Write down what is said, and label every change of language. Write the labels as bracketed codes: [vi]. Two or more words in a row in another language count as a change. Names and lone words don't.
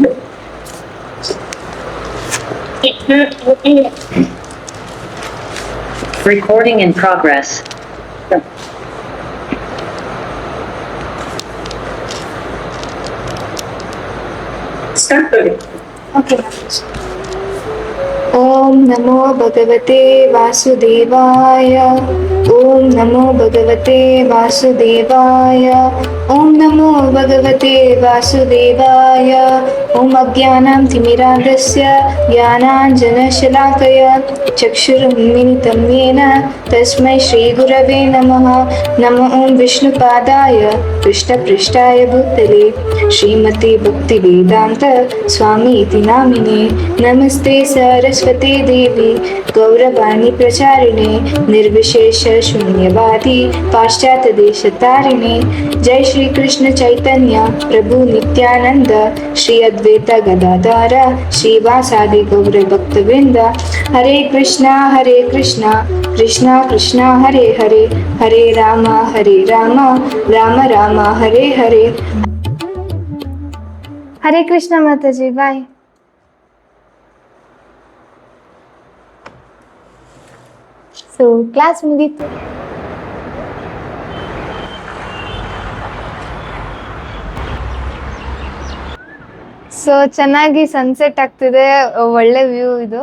[en] Recording in progress. Start it. [sa] Okay. ಓಂ ನಮೋ ಭಗವತೆ ವಾಸುದೇವಾಯ. ಓಂ ನಮೋ ಭಗವತೆ ವಾಸುದೇವಾಯ. ಓಂ ನಮೋ ಭಗವತೆ ವಾಸುದೇವಾಯ. ಓಂ ಅಜ್ಞಾನಂ ತಿಮಿರಾಂಧಸ್ಯ ಜ್ಞಾನಾಂಜನಶಲಾಕಯ ಚಕ್ಷುರುನ್ಮಿಲಿತಂ ಯೇನ ತಸ್ಮೈ ಶ್ರೀ ಗುರವೇ ನಮಃ. ನಮೋ ಓಂ ವಿಷ್ಣುಪಾದಾಯ ಕೃಷ್ಣಪೃಷ್ಠಾಯ ಭೂತಲೆ ಶ್ರೀಮತಿ ಭಕ್ತಿವೇದಾಂತ ಸ್ವಾಮಿ ಇತಿ ನಾಮಿನೇ. ನಮಸ್ತೆ सरस्वती देवी गौरवाणी प्रचारिणे निर्विशेष शून्यवादी पाश्चात्य देश तारिणे. जय श्री कृष्ण चैतन्य प्रभु नित्यानंद श्री अद्वैत गदाधर श्रीवासादि गौर भक्तवृंद. हरे कृष्णा कृष्णा कृष्णा हरे हरे, हरे राम राम राम हरे हरे. [hi] हरे कृष्णा माताजी, बाय. [kn] ಸೊ ಕ್ಲಾಸ್ ಮುಗೀತು. ಸೊ ಚೆನ್ನಾಗಿ ಸನ್ಸೆಟ್ ಆಗ್ತಿದೆ, ಒಳ್ಳೆ ವ್ಯೂ ಇದು.